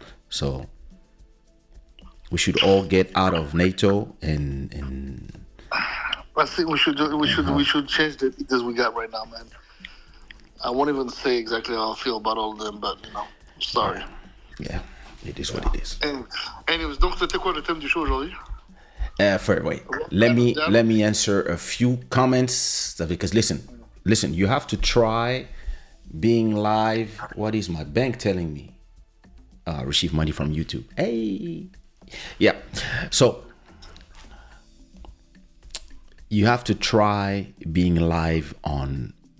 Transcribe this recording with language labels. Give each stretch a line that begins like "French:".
English: So we should all get out of NATO and I think we should change the leaders we got right now, man. I won't even say exactly how I feel about all of them, but you know, I'm sorry. yeah, it is what it is. Anyways,
French: donc c'était quoi le thème du show aujourd'hui?
English: Wait. Let me answer a few comments because listen. You have to try being live. What is my bank telling me? Receive money from YouTube. Hey, yeah. So you have to try being live on